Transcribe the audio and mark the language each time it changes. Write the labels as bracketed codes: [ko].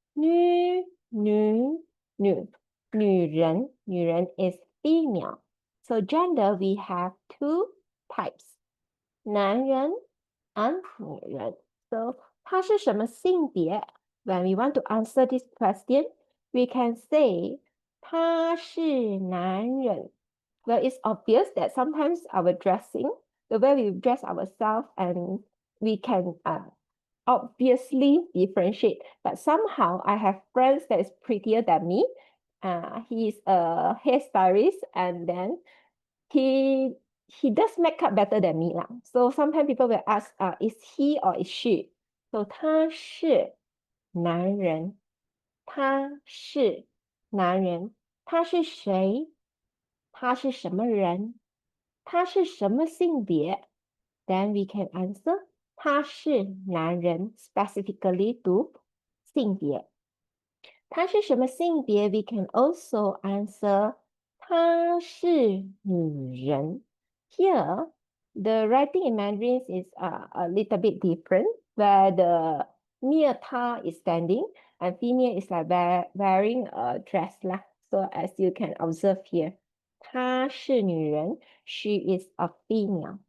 [zh] 女 女 女 女人 女人 [en] is female. So gender we have two types. [zh] 男人 and 女人.So 他是什么性别? [en] When we want to answer this question, we can say [zh] 他是男人. [en] Well, it's obvious that sometimes our dressing, the way we dress ourselves, and we can obviously differentiate. But somehow I have friends that is prettier than me. He's a hairstylist, and then he does makeup better than me lah. So sometimes people will ask, is he or is she? [zh] So 他是男人，他是男人，他是谁？他是什么人？他是什么性别？ [en] Then we can answer [zh] 他是男人 [en] specifically to 性别。 [zh] 他是什么性别 ？ [en] We can also answer [zh] 她是女人。 [en] Here, the writing in Mandarin is a little bit different, where the mere 她 is standing and female is like wearing a dress lah. So as you can observe here, [zh] 她是女人 [en] she is a female.